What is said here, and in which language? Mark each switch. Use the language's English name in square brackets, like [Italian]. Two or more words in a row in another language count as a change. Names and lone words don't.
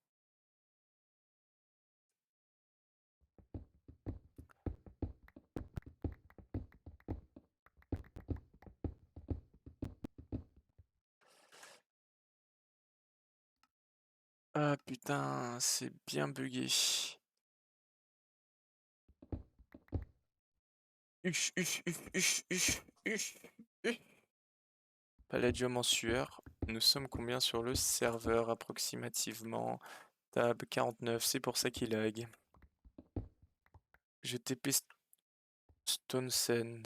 [French] Ah putain, c'est bien bugué. Uch, uch, uch, uch, uch, uch, uch. Palladium en sueur. Nous sommes combien sur le serveur approximativement? Tab 49, c'est pour ça qu'il lag. Je TP Stone Sand.